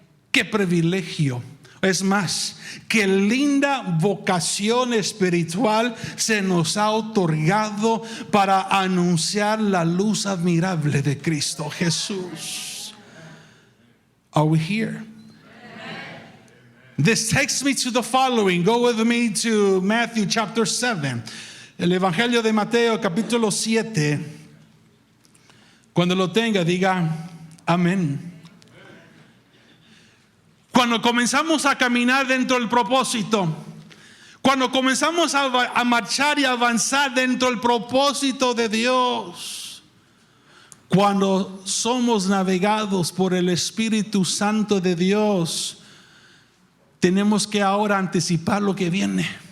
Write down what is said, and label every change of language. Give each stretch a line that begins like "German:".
Spanish: Qué privilegio. Es más, qué linda vocación espiritual se nos ha otorgado para anunciar la luz admirable de Cristo Jesús.
English: Are we here? This takes me to the following. Go with me to Matthew chapter 7.
Spanish: El Evangelio de Mateo capítulo 7. Cuando lo tenga, diga amén. Cuando comenzamos a caminar dentro del propósito, cuando comenzamos a marchar y avanzar dentro del propósito de Dios, cuando somos navegados por el Espíritu Santo de Dios, tenemos que ahora anticipar lo que viene.